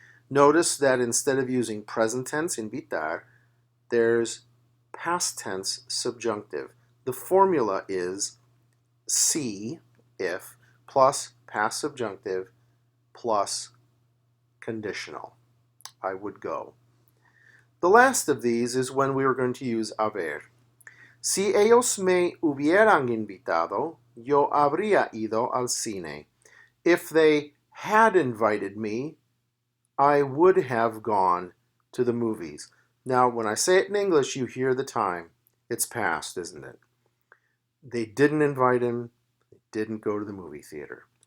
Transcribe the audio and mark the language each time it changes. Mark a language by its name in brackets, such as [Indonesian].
[English] Notice that instead of using present tense, invitar, there's past tense subjunctive. The formula is si, if, plus past subjunctive, plus conditional. I would go. The last of these is when we are going to use haber. [Spanish] Si ellos me hubieran invitado, yo habría ido al cine. [English] If they had invited me, I would have gone to the movies. Now, when I say it in English, you hear the time. It's past, isn't it? They didn't invite him. They didn't go to the movie theater.